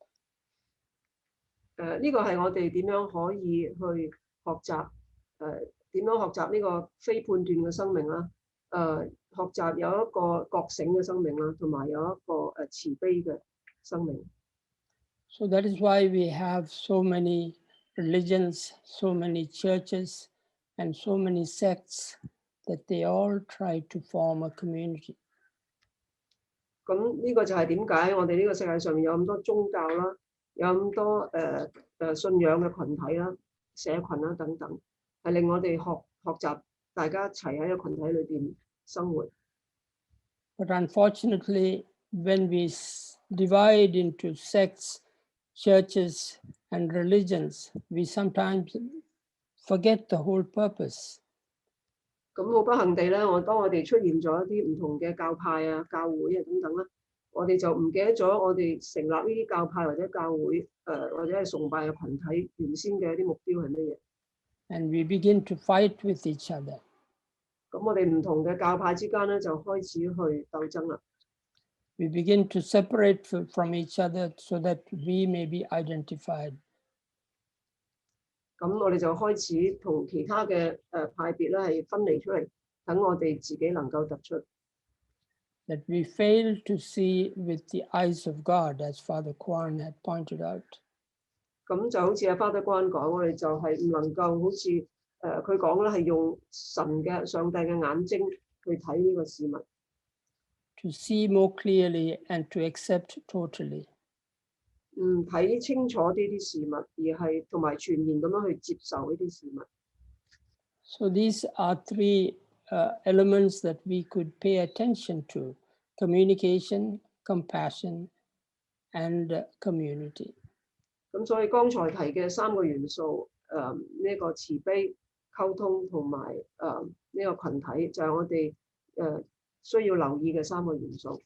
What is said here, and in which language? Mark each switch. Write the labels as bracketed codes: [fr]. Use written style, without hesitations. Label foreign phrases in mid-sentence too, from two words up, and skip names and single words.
[yue] 呢個係我哋點樣可以去學習點樣學習呢個非判斷嘅生命啦。學習有一個覺醒嘅生命啦，同埋有一個慈悲嘅生命。 [en] So that is why we have so many religions, so many churches, and so many sects that they all try to form a community. [yue] 咁呢個就係點解我哋呢個世界上面有咁多宗教啦，有咁多信仰嘅群體啦、社群啦等等，係令我哋學習大家一齊喺個群體裏邊生活。 [en] But unfortunately, when we divide into sects, churches, and religions, we sometimes forget the whole purpose. [yue] 咁好不幸地咧，當我哋出現咗一啲唔同嘅教派啊、教會啊等等啦，我哋就唔記得咗我哋成立呢啲教派或者教會或者係崇拜嘅群體原先嘅一啲目標係乜嘢？ [en] And we begin to fight with each other. [yue] 咁我哋唔同嘅教派之間咧，就開始去鬥爭啦。 [en] We begin to separate from each other so that we may be identified. [yue] 咁我哋就開始同其他嘅派別咧係分離出嚟，等我哋自己能夠突出。 [en] That we fail to see with the eyes of God, as Father Kwan had pointed out. [yue] 咁就好似阿Father Kwan講，我哋就係唔能夠好似佢講咧，係用上帝嘅眼睛去睇呢個事物。 [en] To see more clearly and to accept totally. [yue] 睇清楚呢啲事物，而係同埋全然咁樣去接受呢啲事物。 [en] So these are three elements that we could pay attention to: communication, compassion, and community. [yue] 咁所以剛才提嘅三個元素，呢個慈悲、溝通同埋呢個群體，就係我哋需要留意嘅三個元素。